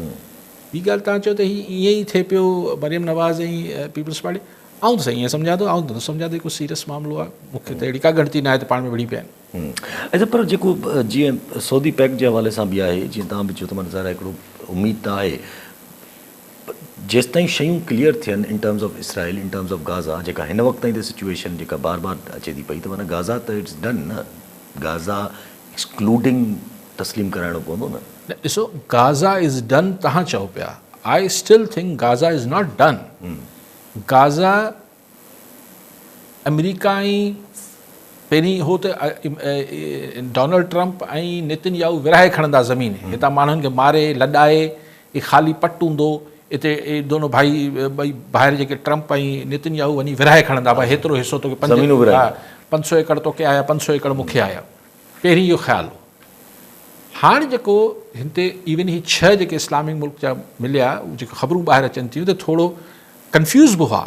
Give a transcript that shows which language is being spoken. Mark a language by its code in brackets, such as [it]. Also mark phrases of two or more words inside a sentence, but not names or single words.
[sd] ॿी ॻाल्हि तव्हां चओ त हीअं ई थिए पियो मरियम नवाज़ ऐं पीपल्स पार्टी, आउं त साईं ईअं सम्झां थो, आउं त सम्झां थो हिकु सीरियस मामिलो आहे, मूंखे त अहिड़ी का गणती न आहे त पाण में विड़ी पिया आहिनि। अच्छा, पर जेको जीअं सऊदी पैक्ट जे हवाले सां बि आहे, जीअं तव्हां बि चयो त माना ज़ाहिर हिकिड़ो उमेद त आहे, जेसि ताईं शयूं क्लियर थियनि [en] in terms of Israel, in terms of Gaza, [sd] जेका हिन वक़्त ताईं त सिचुएशन जेका बार बार अचे थी पई, त माना गाज़ा त [en] it's done [sd] न, गाज़ा एक्सक्लूडिंग तस्लीम कराइणो पवंदो न। ॾिसो [en] Gaza is done [sd] तव्हां चओ पिया, [en] I still think Gaza is not done. [sd] गाज़ा अमेरिका ऐं पहिरीं हो त डोनाल्ड ट्रंप ऐं नेतन्याहू विराहे खणंदा ज़मीन, हितां माण्हुनि खे मारे लॾाए, ही ख़ाली पट हूंदो, हिते दोनों भाई ॿई ॿाहिरि जेके ट्रंप ऐं नेतन्याहू वञी विराहे खणंदा, भाई हेतिरो हिसो तोखे 500 एकड़ तोखे आया, 500 एकड़ मूंखे आया। पहिरीं इहो ख़्यालु हो। हाणे जेको हिते इवन ही 6 जेके इस्लामिक मुल्क जा मिलिया, जेके ख़बरूं ॿाहिरि अचनि थियूं त थोरो कंफ्यूज़ बि हुआ,